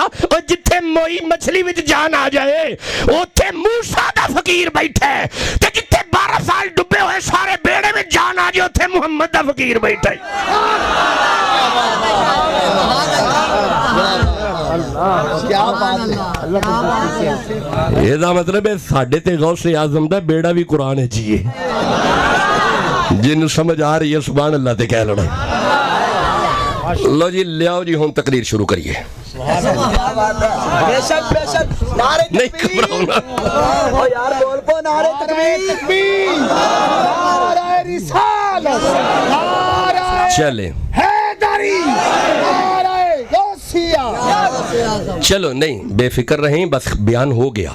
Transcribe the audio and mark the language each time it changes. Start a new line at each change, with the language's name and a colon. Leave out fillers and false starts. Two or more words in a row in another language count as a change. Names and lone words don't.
Punjabi: ਔਰ ਜਿੱਥੇ ਮੋਈ ਮੱਛੀ ਵਿੱਚ ਜਾਨ ਆ ਜਾਏ ਓਥੇ ਮੂਸਾ ਦਾ ਫ਼ਕੀਰ ਬੈਠਾ ਹੈ, ਤੇ ਜਿੱਥੇ 12 ਸਾਲ ਡੁੱਬੇ ਹੋਏ ਸਾਰੇ ਬੇੜੇ ਮੇਂ ਜਾਨ ਆ ਜਾਏ ਓਥੇ ਮੁਹੰਮਦ ਦਾ ਫ਼ਕੀਰ ਬੈਠਾ ਹੈ।
Urdu: کیا بات ہے.
Punjabi: ਇਹਦਾ ਮਤਲਬ ਹੈ ਸਾਡੇ ਤੇ ਗੌਸੇ ਆਜ਼ਮ ਦਾ ਬੇੜਾ ਵੀ ਕੁਰਾਨ ਵਿੱਚ ਹੀ ਹੈ। ਜਿਹਨੂੰ ਸਮਝ ਆ ਰਹੀ ਹੈ
Arabic: سبحان الله
Punjabi: ਤੇ ਕਹਿ ਲੈਣਾ। ਲਓ ਜੀ ਲਿਆਓ ਜੀ ਹੁਣ ਤਕਰੀਰ ਸ਼ੁਰੂ ਕਰੀਏ।
Urdu: بےشک بےشک نعرے نہیں گھبراؤ نا.
Punjabi: ਓ ਯਾਰ ਬੋਲ ਪੋ
Urdu: نعرۂ تکبیر، نعرۂ رسالت، نعرۂ चले حیدری، نعرۂ غوثیہ. چلو نہیں بےفکر رہیں، بس بیان ہو گیا.